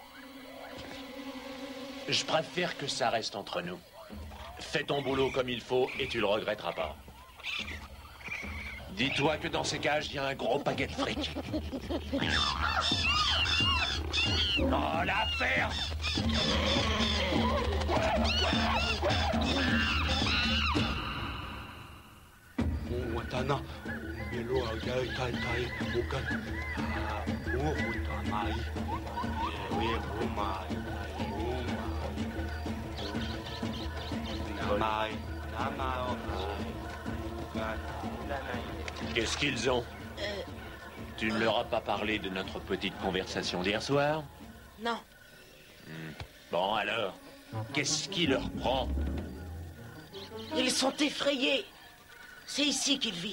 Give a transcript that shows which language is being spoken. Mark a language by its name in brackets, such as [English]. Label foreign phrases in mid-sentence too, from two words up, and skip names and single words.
[French] Je préfère que ça reste entre nous. Fais ton boulot comme il faut et tu le regretteras pas. Dis-toi que dans ces cages, il y a un gros paquet de fric. Oh, l'affaire! Watana, Melo Agai Tai Tai, Okan, Uhutamai, Umai, Namai, Namai, Qu'est-ce qu'ils ont? Tu ne leur as pas parlé de notre petite conversation d'hier soir? Non. Bon, alors, Qu'est-ce qui leur prend? Ils sont effrayés. C'est ici qu'il vit.